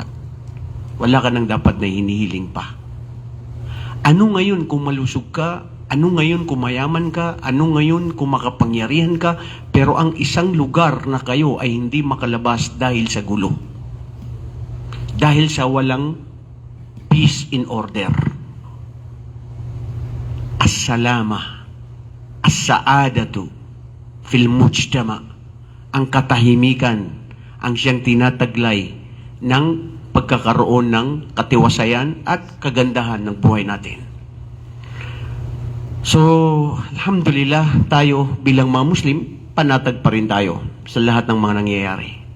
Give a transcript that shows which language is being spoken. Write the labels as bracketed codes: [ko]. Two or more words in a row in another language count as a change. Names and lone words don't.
[tl] Wala ka nang dapat na hinihiling pa. Ano ngayon kung malusog ka? Ano ngayon kung mayaman ka? Ano ngayon kung makapangyarihan ka? Pero ang isang lugar na kayo ay hindi makalabas dahil sa gulo. Dahil sa walang [en] peace in order. [ar] السلامة, السعادة في المجتمع. [tl] Ang katahimikan ang siyang tinataglay ng pagkakaroon ng katiwasayan at kagandahan ng buhay natin. So, alhamdulillah, tayo bilang mga Muslim, panatag pa rin tayo sa lahat ng mga nangyayari.